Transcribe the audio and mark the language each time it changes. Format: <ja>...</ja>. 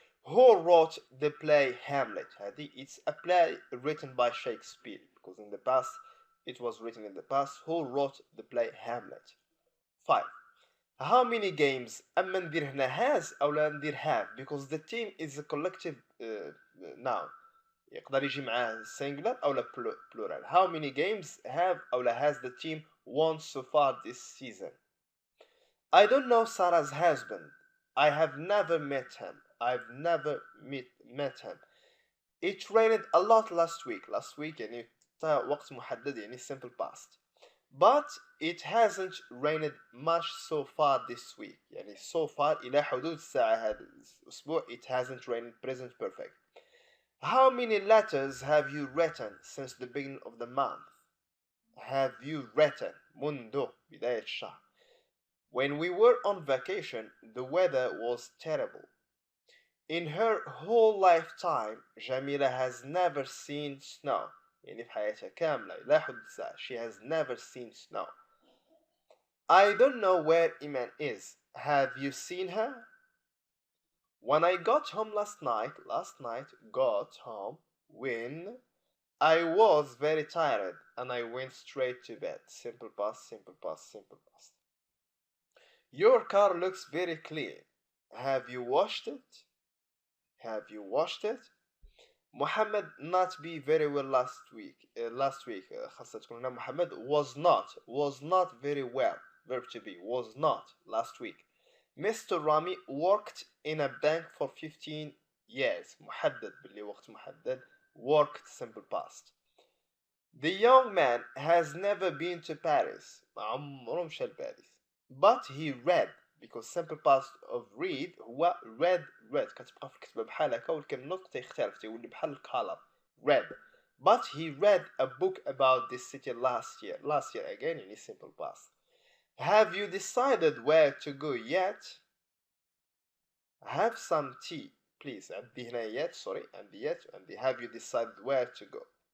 <en>Who wrote the play Hamlet? It's a play written by Shakespeare because in the past it was written in the past. Who wrote the play Hamlet? 5. How many games</en> <ar>أما ندير هنا</ar> <en>has</en> <ar>أو لا ندير</ar> <en>have because the team is a collective noun.</en> <ar>يقدر يجي معاه singular أو لا plural.</ar> <en>How many games have</en> <ar>أو لا</ar> <en>has the team won so far this season? I don't know Sarah's husband. I have never met him. I've never met him. It rained a lot last week. Last week</en> <ar>يعني وقت محدد يعني simple past.</ar> <en>But it hasn't rained much so far this week. يعني so far</en> <ar>إلى حدود الساعة هذا الأسبوع</ar> <en>it hasn't rained present perfect. How many letters have you written since the beginning of the month? Have you written</en> <ar>منذ بداية الشهر.</ar> <en>When we were on vacation, the weather was terrible. In her whole lifetime, Jamila has never seen snow.</en> <ar>يعني في حياتها كاملة إلى حدود الساعة</ar> <en>she has never seen snow. I don't know where Iman is. Have you seen her? When I got home last night got home when I was very tired and I went straight to bed. Simple past, simple past, simple past. Your car looks very clean. Have you washed it? Have you washed it? Muhammad not be very well last week.</en> <ar>خاصة تكون هنا</ar> <en>Muhammad was not very well. Verb to be was not last week. Mr. Rami worked in a bank for 15 years.</en> <ar>محدد باللي وقت محدد.</ar> <en>Worked simple past. The young man has never been to Paris.</en> <ar>عمره مشى لباريس.</ar> <en>But he read because simple past of read</en> <ar>هو read كتبقى في الكتابة بحال هكا ولكن النطق تيختلف تيولي بحال الكالر read.</ar> <en>But he read a book about this city last year again in simple past. Have you decided where to go yet? Have some tea please.</en> <ar>عندي هنا</ar> <en>yet sorry عندي yet عندي have you decided where to go.</en>